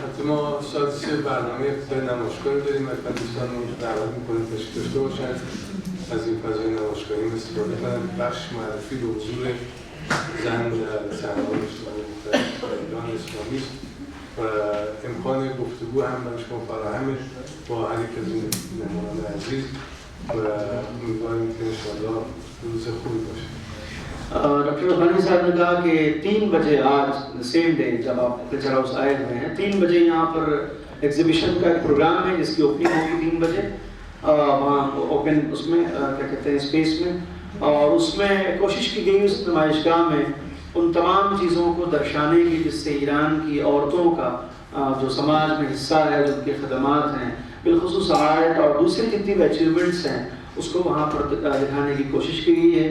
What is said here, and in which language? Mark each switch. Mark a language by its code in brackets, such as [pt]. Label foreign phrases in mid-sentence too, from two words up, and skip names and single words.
[fa] ما سادس برنامه ابتدای نمایشگاهی داریم و دوستان رو دعوت می‌کنیم تشریف داشته باشن از این فضای نمایشگاهی استفاده کنن. بخش معرفی به حضور زن در صحنه‌های اجتماعی مختلف ایران اسلامی است و امکان گفتگو هم برای شما فراهمه با هر یک از این مهمانان عزیز و امیدواریم که انشاءالله روز خوبی باشه. [hi] डॉक्टर रब्बानी साहब ने कहा कि 3 बजे आज [en] same day [hi] जब आप पिक्चर हाउस आए हुए हैं 3 बजे यहाँ पर एग्जीबिशन का एक प्रोग्राम है जिसकी ओपनिंग होगी 3 बजे वहाँ ओपन उसमें क्या कहते हैं स्पेस में और उसमें कोशिश की गई उस नुमाइशगाह में उन तमाम चीज़ों को दर्शाने की जिससे ईरान की औरतों का जो समाज में हिस्सा है जो उनके खदमात हैं बिलखुसूस आर्ट और दूसरी जितनी भी अचीवमेंट्स हैं उसको वहाँ पर दिखाने की कोशिश की गई है।